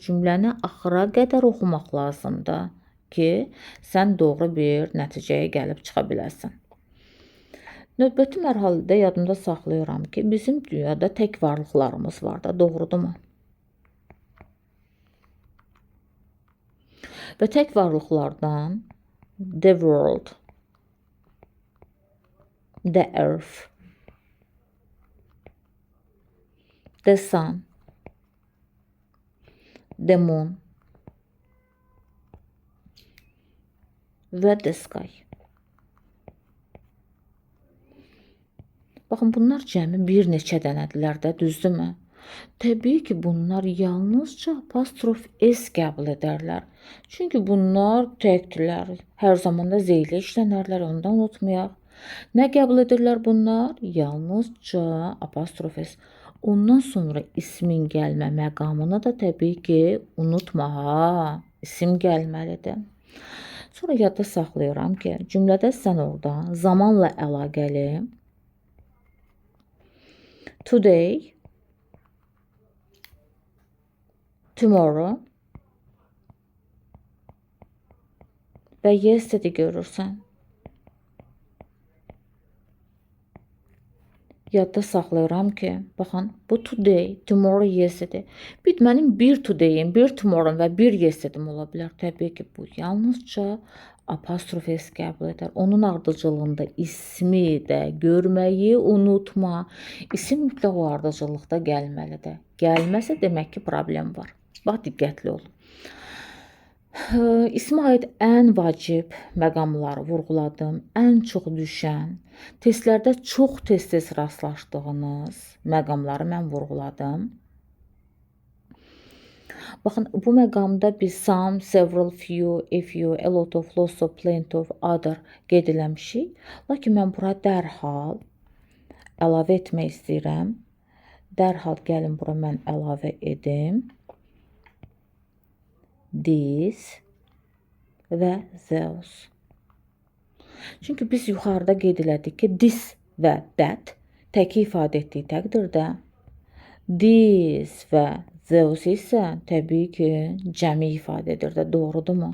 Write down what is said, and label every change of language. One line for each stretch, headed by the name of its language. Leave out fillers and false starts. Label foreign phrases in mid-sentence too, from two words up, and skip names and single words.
Azerbaijani: Cümləni axıra qədər oxumaq lazımdır ki, sən doğru bir nəticəyə gəlib çıxa biləsən. Növbəti mərhələdə yadımda saxlayıram ki, bizim dünyada tək varlıqlarımız var da, doğrudurmu? Və tək varlıqlardan
English: the world, the earth, the sun, the moon
Azerbaijani: və
English: the sky.
Azerbaijani: Baxın, bunlar cəmi bir neçə dənədirlər də, düzdürmü? Təbii ki, bunlar yalnızca apostrof S qəbul edərlər. Çünki bunlar təkdirlər. Hər zaman da Z ilə işlənərlər, ondan unutmayaq. Nə qəbul edirlər bunlar? Yalnızca apostrof S. Ondan sonra ismin gəlmə məqamını da təbii ki, unutma ha. İsim gəlməlidir. Sonra yadda saxlayıram ki, cümlədə sən orada zamanla əlaqəli
English: today, tomorrow
Azerbaijani: və yesterday görürsən. Yadda saxlayıram ki, baxın, bu
English: today, tomorrow, yesterday.
Azerbaijani: Mənim bir today'im, bir tomorrow'm və bir yesterday'm ola bilər. Təbii ki, bu yalnızca apostrof S qəbul edər. Onun ardıcılığında ismi də görməyi unutma. İsim mütləq o ardıcıllıqda gəlməlidir. Gəlməsə demək ki, problem var. Bax, diqqətli olun. İsmə aid ən vacib məqamları vurğuladım. Ən çox düşən, testlərdə çox tez-tez rastlaşdığınız məqamları mən vurğuladım. Baxın, bu məqamda biz
English: some, several, few, a few, a lot of, lots of, plenty of, other
Azerbaijani: qeyd eləmişik. Lakin mən bura dərhal əlavə etmək istəyirəm. Dərhal gəlin bura mən əlavə edim. This və those. Çünki biz yuxarıda qeyd elədik ki, this və that təki ifadə etdiyi təqdirdə this və those isə təbii ki, cəmi ifadə edir də, doğrudurmu?